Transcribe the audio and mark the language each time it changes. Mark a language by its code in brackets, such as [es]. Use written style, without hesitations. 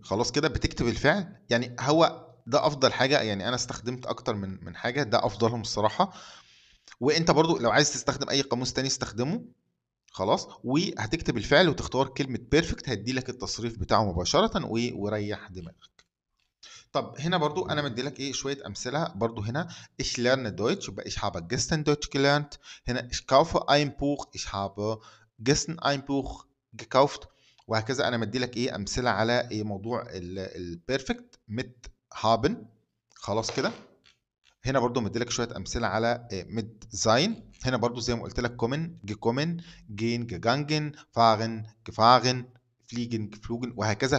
[ar] خلاص كده؟ بتكتب الفعل، يعني هو ده افضل حاجه. يعني انا استخدمت اكتر من حاجه، ده افضلهم الصراحه. وانت برضو لو عايز تستخدم اي قاموس تاني استخدمه. خلاص. وهتكتب الفعل وتختار كلمة بيرفكت هيدي لك التصريف بتاعه مباشرة وريح دماغك. طب هنا برضو انا مدي لك ايه شوية امثلة برضو. هنا [de] ich lerne Deutsch [ar] يبقى [de] ich habe gestern Deutsch gelernt. [ar] هنا [de] ich kaufe ein Buch ich habe gestern ein Buch gekauft. [ar] وهكذا انا مدي لك ايه امثلة على ايه موضوع البيرفكت [de] mit haben. [ar] خلاص كده؟ هنا برضو مديلك شويه امثله على ميد زاين. هنا برضو زي ما قلت لك كومن جيكومن جين جيجانجن فاغن جفاغن فليجن جفلوجن وهكذا.